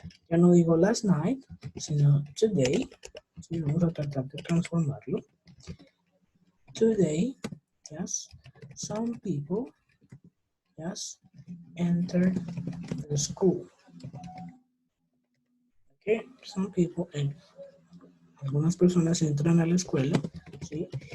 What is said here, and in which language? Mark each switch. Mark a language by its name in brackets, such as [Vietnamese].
[Spanish] Ya no digo last night, sino today. Sí, vamos a tratar de transformarlo. [English] Today, yes, some people, yes, entered the school. Okay, some people, [Spanish] algunas personas entran a la escuela, ¿sí?